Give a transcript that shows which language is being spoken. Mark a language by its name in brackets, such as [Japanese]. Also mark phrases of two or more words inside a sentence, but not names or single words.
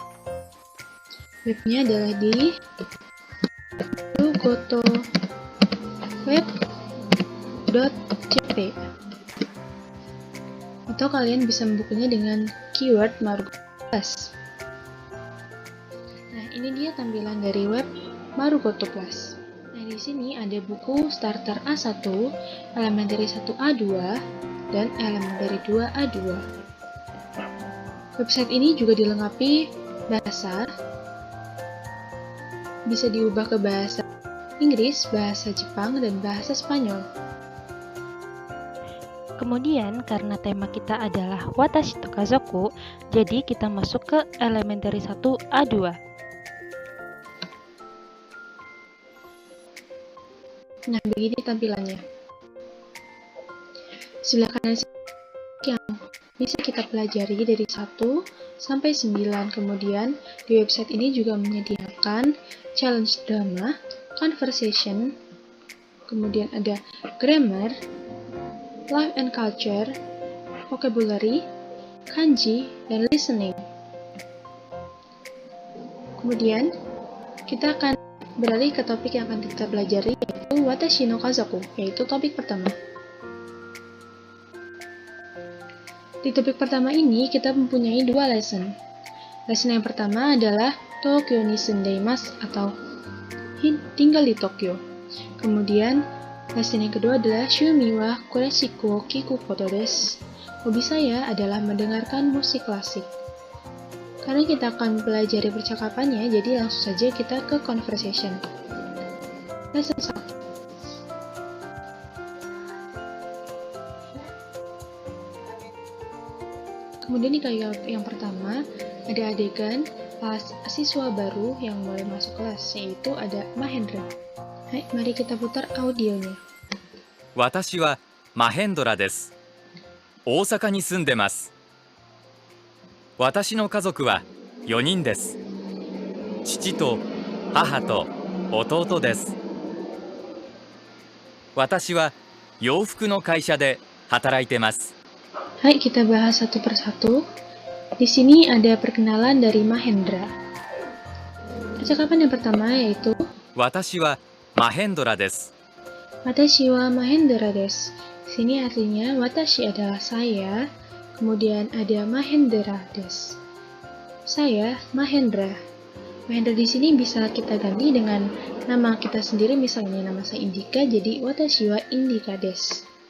[Indonesian] Webnya adalah di marugotoweb.jp atau kalian bisa membukanya dengan keyword Marugoto Plus. Nah, ini dia tampilan dari web Marugoto Plus. Nah, di sini ada buku starter A1, elementary 1 A2, dan elementary 2 A2. Website ini juga dilengkapi bahasa, bisa diubah ke bahasa Inggris, bahasa Jepang, dan bahasa Spanyol. Kemudian, karena tema kita adalah [Japanese] 私と家族, [Indonesian] jadi kita masuk ke elementary 1 A2. Nah, begini tampilannya. Sebelah kanan yang bisa kita pelajari dari 1 sampai 9. Kemudian, di website ini juga menyediakan [English] challenge drama, [Indonesian] conversation, kemudian ada grammar, [English] life and culture, vocabulary, kanji, [Indonesian] dan listening. Kemudian, kita akan beralih ke topik yang akan kita pelajari, yaitu [Japanese] 私の家族, [Indonesian] yaitu topik pertama. Di topik pertama ini, kita mempunyai 2 lesson. Lesson yang pertama adalah [Japanese] 東京に住んでいます [Indonesian] atau tinggal di Tokyo. Kemudian, lesson yang kedua adalah [Japanese] 趣味はクラシックを聞くことです. [Indonesian] Hobi saya adalah mendengarkan musik klasik. Karena kita akan mempelajari percakapannya, jadi langsung saja kita ke conversation. Lesson 1. Kemudian di kali yang pertama, ada adegan pas siswa baru yang mulai masuk kelas, yaitu ada Mahendra. Hai, mari kita putar audionya. [Japanese] 私はマヘンドラです. 大阪に住んでます. 私の家族は 4人です。父と母と弟です。私は洋服の会社で働いてます。 [Indonesian] Hai, kita bahas satu persatu. Di sini ada perkenalan dari Mahendra. Percakapan yang pertama yaitu [Japanese] 私はマヘンドラです。私はマヘンドラです. [Indonesian] Sini artinya Watashi adalah saya, kemudian ada Mahendra desu. Saya Mahendra. Mahendra di sini bisa kita ganti dengan nama kita sendiri, misalnya nama saya Indika, jadi [Japanese] 私はインディカです.